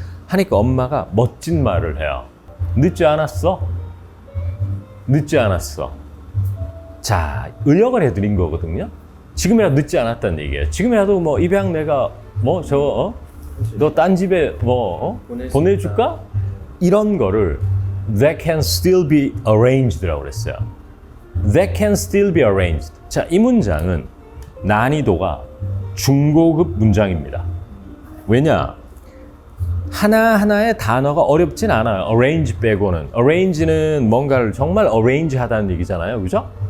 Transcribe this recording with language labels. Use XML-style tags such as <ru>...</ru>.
<ko>하니까 엄마가 멋진 말을 해요. 늦지 않았어? 늦지 않았어. 자, 의역을 해드린 거거든요. 지금이라도 늦지 않았다는 얘기예요. 지금이라도 뭐 입양 내가 너 딴 집에 보내줄까? 이런 거를</ko> <en>that can still be arranged라고</en> <ko>그랬어요.</ko> <en>That can still be arranged.</en> <ko>자, 이 문장은 난이도가 중고급 문장입니다. 왜냐? 하나하나의 단어가 어렵진 않아요. arrange 빼고는. arrange는 뭔가를 정말 arrange 하다는 얘기잖아요. 그죠?</ko>